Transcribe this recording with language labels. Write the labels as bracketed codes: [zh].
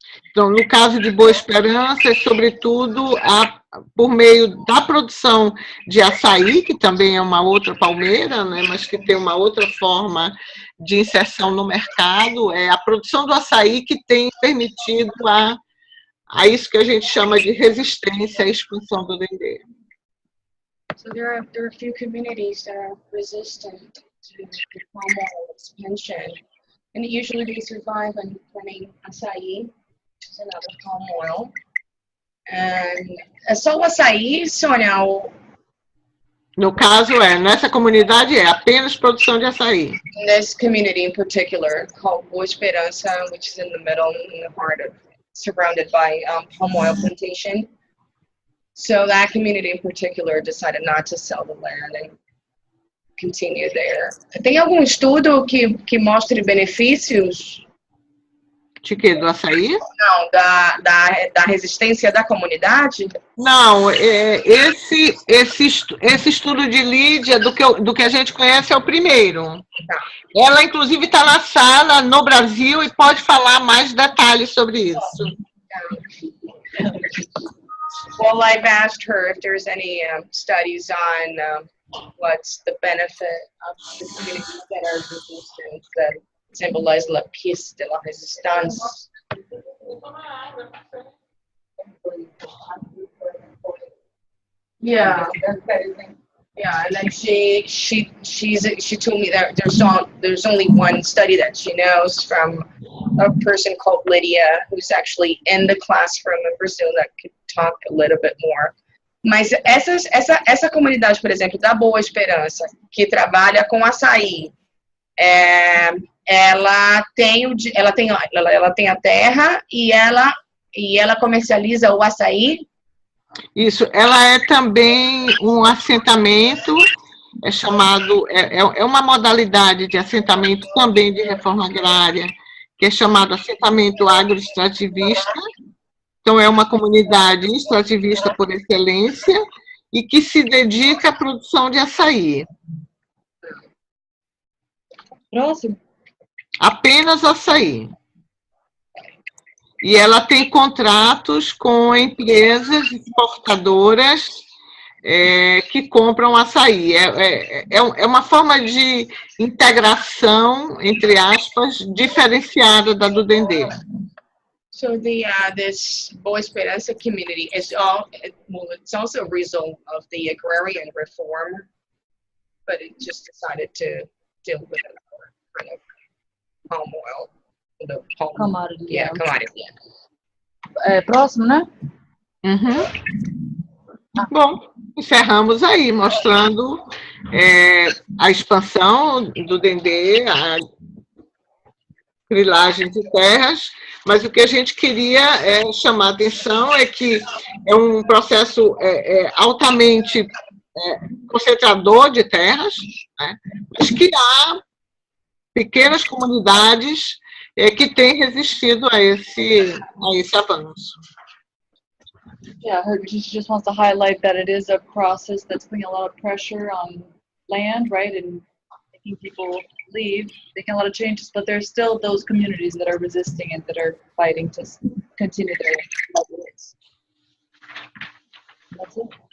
[pt] Então, no caso de Boa Esperança, sobretudo por meio da produção de açaí, que também é uma outra palmeira, né, mas que tem uma outra forma de inserção no mercado, a produção do açaí que tem permitido a isso que a gente chama de resistência à expansão do Dendê. [en] So there are a few communities that are resistant to the palm oil expansion, and usually they survive on planting açaí, which is another palm oil. And [pt] é só o açaí, Sônia? No caso, nessa comunidade é apenas produção de açaí. [en] In this community in particular, called Boa Esperança, which is in the middle, in the heart of, surrounded by palm oil plantation. So that community in particular decided not to sell the land and continue there. [pt] Tem algum estudo que mostre benefícios De quê? Do açaí? Não, da resistência da comunidade? Não, esse estudo de Lídia, do que a gente conhece, é o primeiro. Ela, inclusive, está na sala no Brasil e pode falar mais detalhes sobre isso. [en] Well, I've asked her if there's any studies on what's the benefit of the communities that are resistant, that symbolize [fr] la pièce de la résistance. [en] Yeah. Yeah, and then she told me that there's only one study that she knows from a person called Lydia, who's actually in the classroom in Brazil, that could talk a little bit more. [pt] Mas essa comunidade, por exemplo, da Boa Esperança, que trabalha com açaí, ela tem a terra e ela comercializa o açaí. Isso, ela é também um assentamento, é uma modalidade de assentamento também de reforma agrária, que é chamado assentamento agroextrativista. Então, é uma comunidade extrativista por excelência e que se dedica à produção de açaí. Próximo. Apenas açaí. E ela tem contratos com empresas exportadoras que compram açaí. É uma forma de integração, entre aspas, diferenciada da do Dendê. [en] So this Boa Esperança community it's also a result of the agrarian reform, but it just decided to deal with another kind of palm oil. Commodity. Yeah, commodity. [pt] Próximo, né? Bom, encerramos aí, mostrando a expansão do Dendê, a grilagem de terras, mas o que a gente queria chamar a atenção é que é um processo altamente concentrador de terras, né, mas que há pequenas comunidades que têm resistido a esse avanço. [en] Yeah, she just wants to highlight that it is a process that's putting a lot of pressure on land, right, and making people leave, making a lot of changes, but there's still those communities that are resisting and that are fighting to continue their livelihoods. That's it.